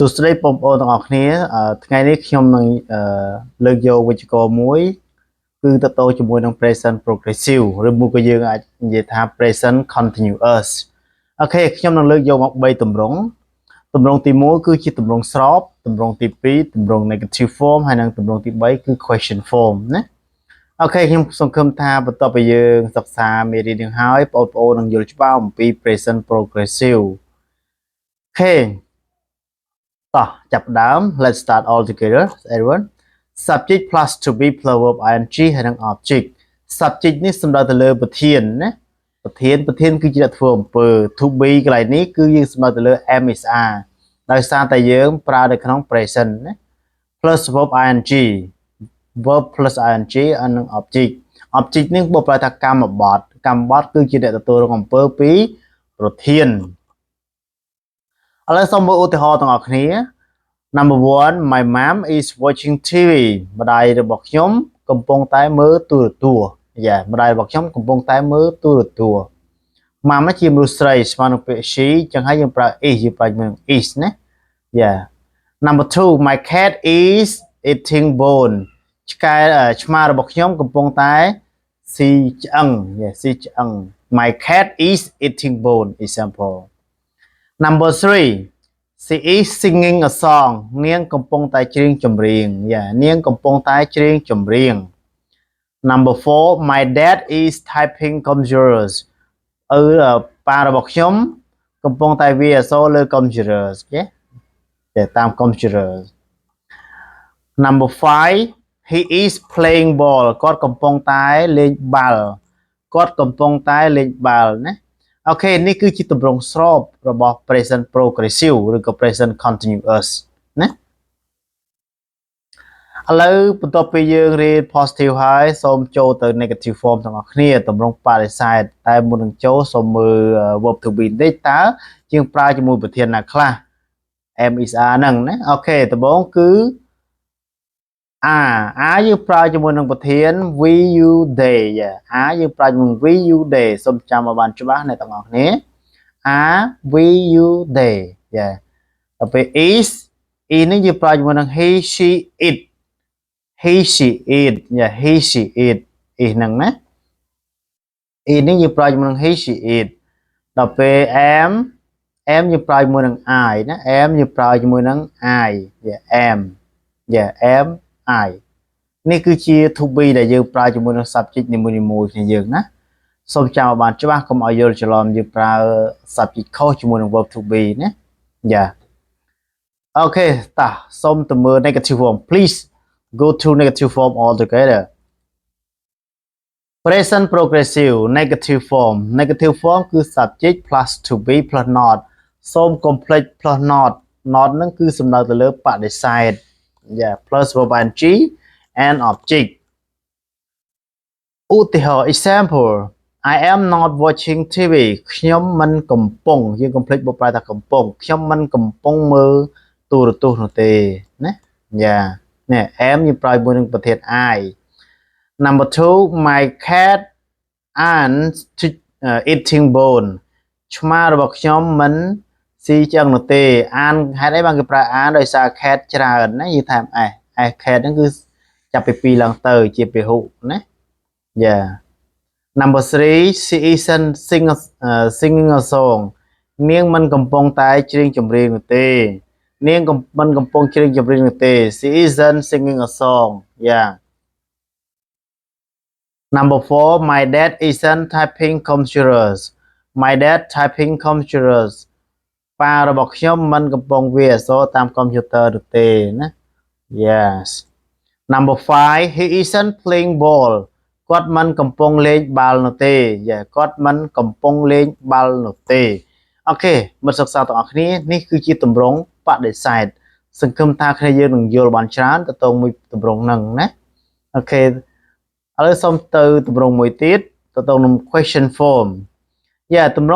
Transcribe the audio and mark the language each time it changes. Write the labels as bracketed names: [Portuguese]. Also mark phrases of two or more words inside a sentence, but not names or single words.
[Khmer] សួស្តីបងប្អូនទាំងអស់គ្នាថ្ងៃនេះខ្ញុំនឹងលើកយកវិជ្ជាមួយគឺតទៅជាមួយនឹង [English] present progressive [Khmer] ឬមួយក៏យើងអាចនិយាយថា [English] present continuous [Khmer] អូខេខ្ញុំនឹងលើកយកមក3ទម្រង់ ទី1គឺជាទម្រង់ស្របទម្រង់ទី2ទម្រង់ [English] negative form [Khmer] ហើយនិងទម្រង់ទី3គឺ [English] question form [Khmer] ណាអូខេខ្ញុំសង្ឃឹមថាបន្ទាប់ពីយើង សិក្សាមេរៀននេះហើយបងប្អូននឹងយល់ច្បាស់អំពី [English] present progressive [Khmer] អូខេតោះចាប់ផ្ដើម [English] let's start all together everyone subject plus to be plus verb ing [Khmer] ហើយនិង [English] object subject [Khmer] នេះសំដៅទៅលើប្រធានណាប្រធានគឺជាអ្នកធ្វើអំពើ [English] to be [Khmer] កន្លែងនេះគឺយើងសំដៅទៅលើ [English] am is are [Khmer] ដោយសារតែយើងប្រើនៅក្នុង present ណា [English] plus verb ing verb plus ing [Khmer] ហើយនិង object នេះបកប្រែថាកម្មបត្តិគឺជាអ្នកទទួលរងអំពើពីប្រធាន ឥឡូវសូមមើលឧទាហរណ៍ទាំងអស់គ្នា [English] Number 1 My mom is watching TV [Khmer] ម្ដាយរបស់ខ្ញុំកំពុងតែមើលទូរទស្សន៍ម្ដាយរបស់ខ្ញុំកំពុងតែមើលទូរទស្សន៍ Mom ជាមនុស្សស្រីស្មើនឹងពាក្យ she ចឹងហើយយើងប្រើ is យើងប្រើជាមួយនឹង is ណា [English] Number 2 My cat is eating bone [Khmer] ឆ្មារបស់ ខ្ញុំកំពុងតែស៊ីឆ្អឹង [English] My cat is eating bone example Number 3 She is singing a song [Khmer] នា ងកំពុងតែច្រៀងចម្រៀង នាងកំពុងតែច្រៀងចម្រៀង [English] Number 4 My dad is typing computers [Khmer] ប៉ារបស់ខ្ញុំកំពុងតែវាយអក្សរលើ computers តាម computers [English] Number 5 He is playing ball [Khmer] គាត់កំពុងតែលេងបាល់ ណាអូខេនេះគឺជាទម្រង់ស្របរបស់ [English] present progressive [Khmer] ឬក៏ [English] present continuous [Khmer] ណា ឥឡូវបន្ទាប់ពីយើងរៀន positive ហើយសូមចូលទៅ [English] negative form [Khmer] ទាំងអស់គ្នាទម្រង់បដិសេធតែមុននឹងចូលសូមមើល [English] verb to be [Khmer] បន្តិចតើយើងប្រើជាមួយប្រធានណាខ្លះ [English] am is are [Khmer] ហ្នឹងណាអូខេដំបូងគឺ យើងប្រើជាមួយនឹងប្រធាន [English] we you they [Khmer] យើងប្រើជាមួយ [English] we you they [Khmer] សូមចាំឲ្យបានច្បាស់អ្នកទាំងអស់គ្នា [English] we you they [Khmer] ដល់ពេល is នេះយើងប្រើជាមួយនឹង [English] he she it is [Khmer] ហ្នឹងណា នេះយើងប្រើជាមួយនឹង [English] he she it [Khmer] ដល់ពេល am យើងប្រើជាមួយនឹង I ណា យើងប្រើជាមួយនឹង [English] I am [Khmer] I នេះគឺជា [English] to be [Khmer] ដែលយើងប្រើជាមួយនឹង subject នីមួយៗគ្នាយើងណាសូមចាំឲ្យបានច្បាស់កុំឲ្យយល់ច្រឡំយើងប្រើ subject ខុសជាមួយនឹង [English] verb to be [Khmer] ណាអូខេតោះសូមទៅមើល [English] negative form please go to negative form all together present progressive negative form [Khmer] គឺ [English] subject plus to be plus not [Khmer] សូម [English] complex plus not [Khmer] ហ្នឹងគឺសំដៅទៅលើបដិសេធ [English] plus verb ing and object [Khmer] ឧទាហរណ៍ example [English] I am not watching TV [Khmer] ខ្ញុំមិនកំពុងយើង complete បកប្រែថាកំពុងខ្ញុំមិនកំពុងមើលទូរទស្សន៍នោះទេណានេះ am យើងប្រើជាមួយនឹងប្រធាន [English] I Number 2 my cat aren't eating bone [Khmer] ឆ្មារបស់ខ្ញុំមិនស៊ីឆ្អឹងនោះទេហេតុអីបានគេប្រើដោយសារ cat ច្រើនណាយើងថាcat ហ្នឹងគឺចាប់ពី2ឡើងទៅជាពហុណា [English] Number 3 she isn't singing a song [Khmer] នាងមិនកំពុងតែច្រៀងចម្រៀងនោះទេនាងមិនកំពុងច្រៀងចម្រៀងនោះទេ [English] she isn't singing a song Number 4 my dad isn't typing computers [Khmer] ប៉ារបស់ខ្ញុំមិនកំពុងវាយអក្សរតាមកុំព្យូទ័រនោះទេណា [English] Yes Number 5 he isn't playing ball [Khmer] គាត់មិនកំពុងលេងបាល់នោះទេគាត់មិនកំពុងលេងបាល់នោះទេអូខេមិត្តសិក្សា ទាំងអស់គ្នានេះគឺជាទម្រង់បដិសេធសង្ឃឹមថាគ្នាយើងនឹងយល់បានច្រើនទៅទៅមួយទម្រង់ហ្នឹងណាអូខេឥឡូវសូមទៅទម្រង់មួយទៀតទៅនឹង [English] question form [Khmer] ទម្រ